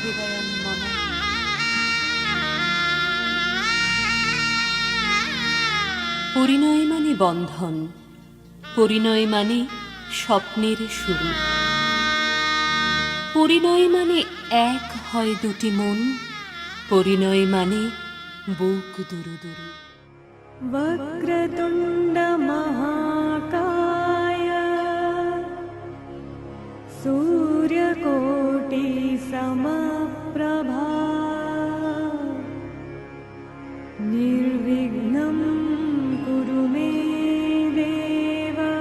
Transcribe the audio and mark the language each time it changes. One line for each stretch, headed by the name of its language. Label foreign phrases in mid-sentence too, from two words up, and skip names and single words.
Bangla: পরিণয় মানে বন্ধন, পরিণয় মানে স্বপ্নের শুরু, পরিণয় মানে এক হয় দুটি মন, পরিণয় মানে বুক দুরু দুরু।
Sanskrit: वक्रतुण्ड महाकाय सूर्यकोटि समप्रभा निर्विघ्नं कुरु मे देव